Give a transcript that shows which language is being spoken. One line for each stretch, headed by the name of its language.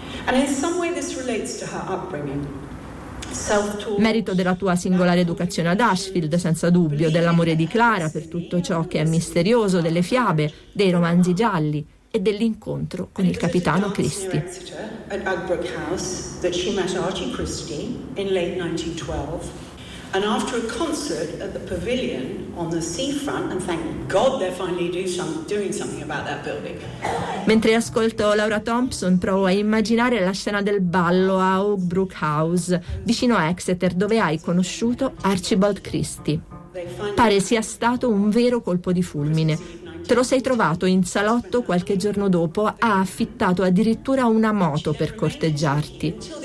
English: And in some way this relates to her upbringing.
Italian: Merito della tua singolare educazione ad Ashfield, senza dubbio, dell'amore di Clara per tutto ciò che è misterioso, delle fiabe, dei romanzi gialli e dell'incontro con il capitano Christie.
English: At Uggbrook House, that she met Archie Christie in late 1912, and after a concert at the Pavilion on the seafront, and thank God they're finally doing something about that building.
Italian: Mentre ascolto Laura Thompson, provo a immaginare la scena del ballo a Oakbrook House, vicino a Exeter, dove hai conosciuto Archibald Christie. Pare sia stato un vero colpo di fulmine. Te lo sei trovato in salotto qualche giorno dopo, ha affittato addirittura una moto per corteggiarti.